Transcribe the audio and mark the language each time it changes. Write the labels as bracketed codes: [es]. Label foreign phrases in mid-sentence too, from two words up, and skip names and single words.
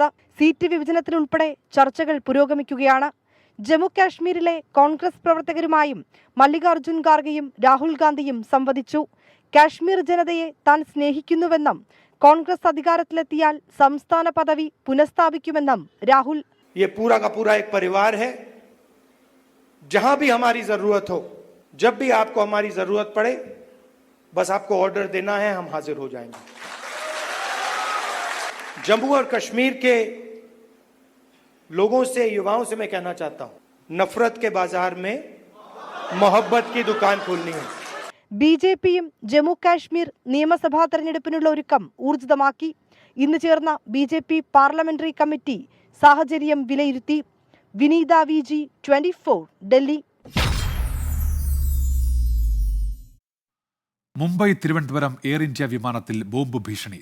[ml] സീറ്റ് വിഭജനത്തിലുൾപ്പെടെ ചർച്ചകൾ പുരോഗമിക്കുകയാണ്. ജമ്മു കാശ്മീരിലെ കോൺഗ്രസ് പ്രവർത്തകരുമായും മല്ലികാർജ്ജുൻ ഖാർഗെയും രാഹുൽ ഗാന്ധിയും സംവദിച്ചു. കാശ്മീർ ജനതയെ താൻ സ്നേഹിക്കുന്നുവെന്നും കോൺഗ്രസ് അധികാരത്തിലെത്തിയാൽ സംസ്ഥാന പദവി പുനഃസ്ഥാപിക്കുമെന്നും രാഹുൽ. [hi] ये पूरा का पूरा एक परिवार है. जहां भी हमारी जरूरत हो, जब भी आपको हमारी जरूरत पड़े, बस आपको ऑर्डर देना है, हम हाजिर हो जाएंगे. जम्मू और कश्मीर के लोगों से, युवाओं से मैं कहना चाहता हूं, नफरत के बाजार में मोहब्बत की दुकान खोलनी है. [ml] ബിജെപിയും ജമ്മു കാശ്മീർ നിയമസഭാ തെരഞ്ഞെടുപ്പിനുള്ള ഒരുക്കം ഊർജിതമാക്കി. ഇന്ന് ചേർന്ന ബിജെപി പാർലമെന്ററി കമ്മിറ്റി സാഹചര്യം വിലയിരുത്തി. വിനീത VG 24 ഡൽഹി. മുംബൈ തിരുവനന്തപുരം എയർ ഇന്ത്യ വിമാനത്തിൽ ബോംബ് ഭീഷണി.